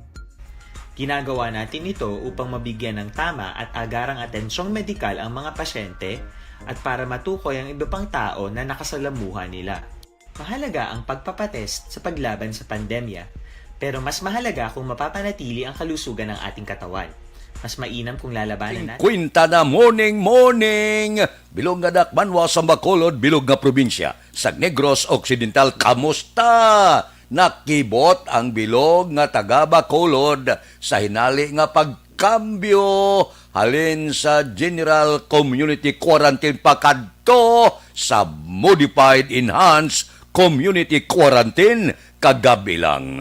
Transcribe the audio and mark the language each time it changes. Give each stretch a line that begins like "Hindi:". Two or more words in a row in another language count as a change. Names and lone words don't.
Filipino: Ginagawa natin ito upang mabigyan ng tama at agarang atensyong medikal ang mga pasyente at para matukoy ang iba pang tao na nakasalamuhan nila. Mahalaga ang pagpapatest sa paglaban sa pandemya, pero mas mahalaga kung mapapanatili ang kalusugan ng ating katawan. Mas mainam kung lalabanan natin.
Hiligaynon: Kwinta na morning! Bilog nga dakmanwa sa Bacolod, bilog nga probinsya. Sa Negros Occidental, kamusta? Nakibot ang bilog nga taga Bacolod sa hinali nga pagkambyo halin sa General Community Quarantine pakadto sa Modified Enhanced Community Quarantine kagabi lang.